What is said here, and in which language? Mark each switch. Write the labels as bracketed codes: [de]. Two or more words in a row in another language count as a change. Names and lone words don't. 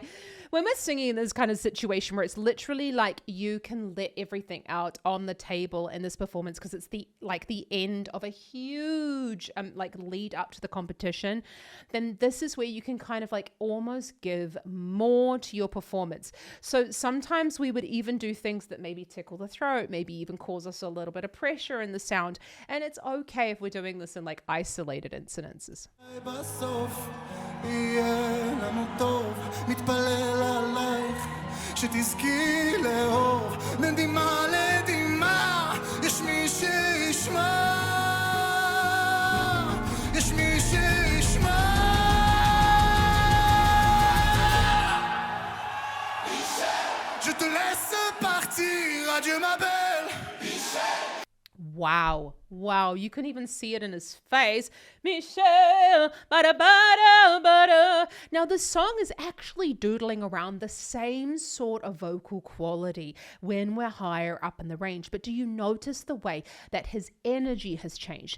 [en] When we're singing in this kind of situation where it's literally like you can let everything out on the table in this performance because it's the end of a huge lead up to the competition, then this is where you can kind of like almost give more to your performance. So sometimes we would even do things that maybe tickle the throat, maybe even cause us a little bit of pressure in the sound. And it's okay if we're doing this in like isolated incidences. [he] בסוף יהיה לנו טוב, מתפלל עלייך שתזכי לאור מנדימה לדימה יש מי שישמע יש מי שישמע [fr] Je te laisse partir, adieu ma belle [en] Wow, you can even see it in his face. Michel, bada, bada, bada. Now, the song is actually doodling around the same sort of vocal quality when we're higher up in the range. But do you notice the way that his energy has changed?